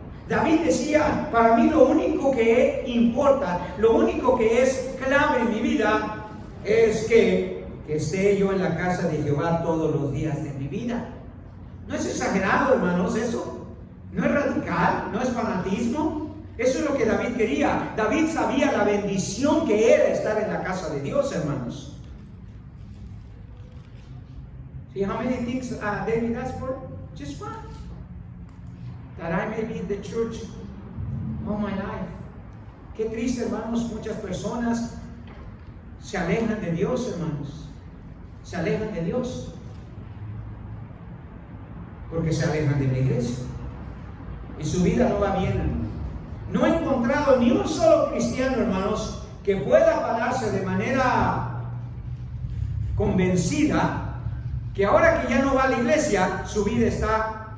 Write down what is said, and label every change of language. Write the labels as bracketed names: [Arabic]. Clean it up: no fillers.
[Spanish] David decía, para mí lo único que importa, lo único que es clave en mi vida es que esté yo en la casa de Jehová todos los días de mi vida. No es exagerado, hermanos, eso. No es radical, no es fanatismo. Eso es lo que David quería. David sabía la bendición que era estar en la casa de Dios, hermanos. [English] See how many things David asked for? Just one. That I may be in the church all my life. [Spanish] Qué triste, hermanos, muchas personas se alejan de Dios, hermanos. Se alejan de Dios. Porque se alejan de la iglesia. Y su vida no va bien. No he encontrado ni un solo cristiano, hermanos, que pueda pararse de manera convencida que ahora que ya no va a la iglesia, su vida está